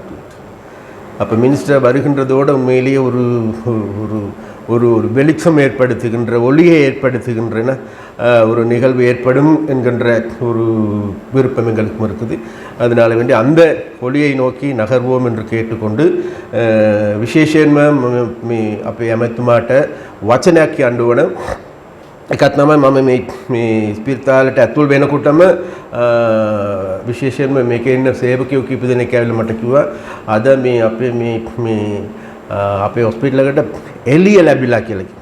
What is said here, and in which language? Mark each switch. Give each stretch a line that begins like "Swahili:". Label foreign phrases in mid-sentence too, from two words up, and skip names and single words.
Tamil: அப்போ மினிஸ்டர் வருகின்றதோடு உண்மையிலேயே ஒரு ஒரு ஒரு ஒரு வெளிச்சம் ஏற்படுத்துகின்ற, ஒளியை ஏற்படுத்துகின்றன ஒரு நிகழ்வு ஏற்படும் என்கின்ற ஒரு விருப்பம் எங்களுக்கும் இருக்குது. அதனால் வேண்டி அந்த ஒளியை நோக்கி நகர்வோம் என்று கேட்டுக்கொண்டு
Sinhala: විශේෂයෙන්ම මේ අපේ ඇමතුමාට වචනයක් කියන්න ඕන. එකක් තමයි මම මේ ස්පිරිතාලට ඇතුල් වෙනකොටම විශේෂයෙන්ම මේකේ ඉන්න සේවකයෝ කීප දෙනෙක් ඇවිල්ලා මට කිව්වා අද මේ අපේ හොස්පිටල් එකට එළිය ලැබිලා කියලා කිව්වා.